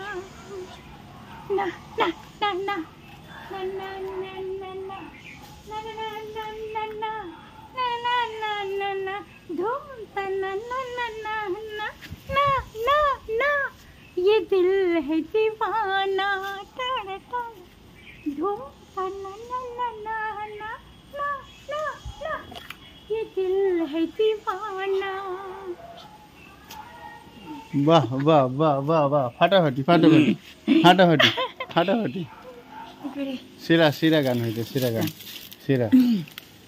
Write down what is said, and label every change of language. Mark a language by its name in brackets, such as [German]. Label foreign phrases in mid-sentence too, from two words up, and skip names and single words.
[Hindi] ना ना ना ना ना ना ना ना ना ना ना ना ना ना ना ना ना ना, धूम तना ना ना ना ना ना ना ना, ये दिल है दीवाना। टाड़ा टाड़ा, धूम तना ना ना ना ना ना ना ना, ये दिल है दीवाना। [Bangla] বাহ বাহ বাহ বাহ বাহ, ফাটাফাটি ফাটাফাটি ফাটাফাটি ফাটাফাটি। সেরা সেরা গান হইতে, সেরা গান, সেরা।